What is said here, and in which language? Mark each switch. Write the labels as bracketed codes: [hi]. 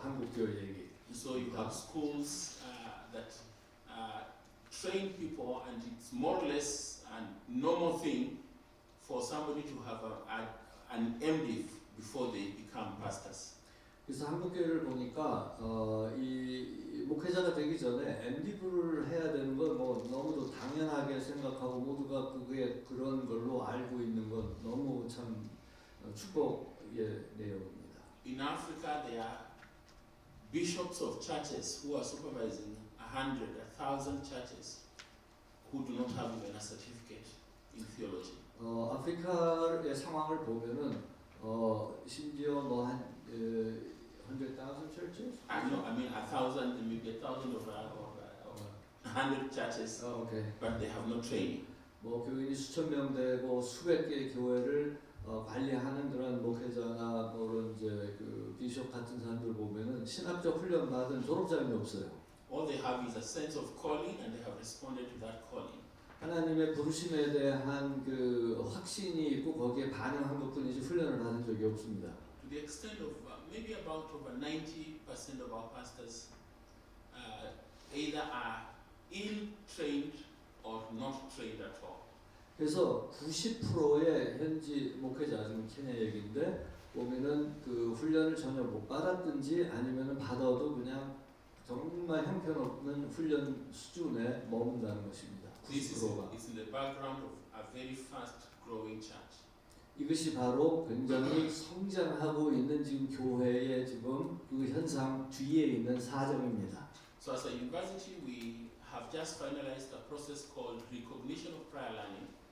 [ko] 한국 교회에. [en] So you have schools that train people, and it's more or less a normal thing for somebody to have an MDiv before they become pastors. [ko] 그래서 한국 교회를 보니까 이 목회자가 되기 전에 MDiv를 해야 되는 건 뭐 너무도 당연하게 생각하고 모두가 그런 걸로 알고 있는 건 너무 참 축복의 내용입니다. [en] In Africa, there are bishops of churches who are supervising 100, 1,000 churches who do not have even a certificate in theology. [ko] 아프리카의 상황을 보면은 심지어 뭐한 [en] 100,000 churches? No, I mean 1,000, maybe 1,000 or 100 churches, okay. but they have no training. [ko] 뭐 교인이 수천 명 되고 수백 개의 교회를 관리하는 그런 목회자나 뭐 그런 이제 그 비숍 같은 사람들 보면은 신학적 훈련 받은 졸업장이 없어요. [en] All they have is a sense of calling, and they have responded to that calling. [ko] 하나님의 부르심에 대한 그 확신이 있고 거기에 반응한 것뿐이지 훈련을 받은 적이 없습니다. [en] To the extent of maybe about over 90% of our pastors either are ill-trained or not trained at all. [ko] 그래서 90%의 현지 목회자, 지금 케냐 얘기인데 보면은 그 훈련을 전혀 못 받았든지 아니면은 받아도 그냥 정말 형편없는 훈련 수준에 머문다는 것입니다. [en] This [ko] 90%가. [en] is in the background of a very fast-growing church. [ko] 이것이 바로 굉장히 성장하고 있는 지금 교회의 지금 그 현상 뒤에 있는 사정입니다. [en] So as a university, we have just finalized a process called recognition of prior learning.